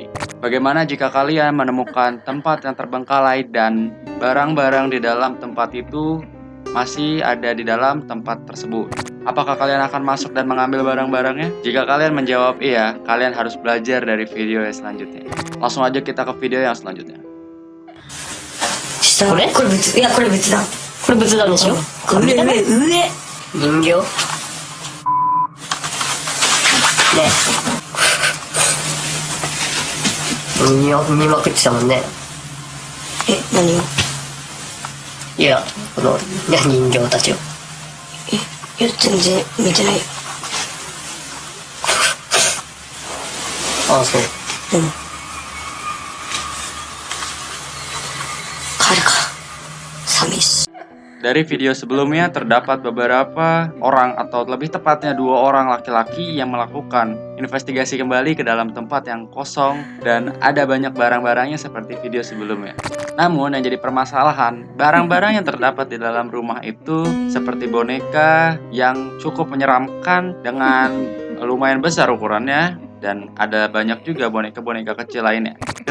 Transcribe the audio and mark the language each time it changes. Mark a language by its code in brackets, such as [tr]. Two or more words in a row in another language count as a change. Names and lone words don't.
[id] Bagaimana jika kalian menemukan tempat yang terbengkalai dan barang-barang di dalam tempat itu masih ada di dalam tempat tersebut? Apakah kalian akan masuk dan mengambil barang-barangnya? Jika kalian menjawab iya, kalian harus belajar dari video yang selanjutnya. Langsung aja kita ke video yang selanjutnya. [ja] これ別、いやこれ別だ。これ仏壇でしょこれ上人形。ね。見まくってたもんね。何を？いやこの人形たちを。いや全然見てないよ。ああそう。彼か。寂しい。 [id] Dari video sebelumnya terdapat beberapa orang atau lebih tepatnya 2 orang laki-laki yang melakukan investigasi kembali ke dalam tempat yang kosong dan ada banyak barang-barangnya seperti video sebelumnya. Namun yang jadi permasalahan, barang-barang yang terdapat di dalam rumah itu seperti boneka yang cukup menyeramkan dengan lumayan besar ukurannya, dan ada banyak juga boneka-boneka kecil lainnya.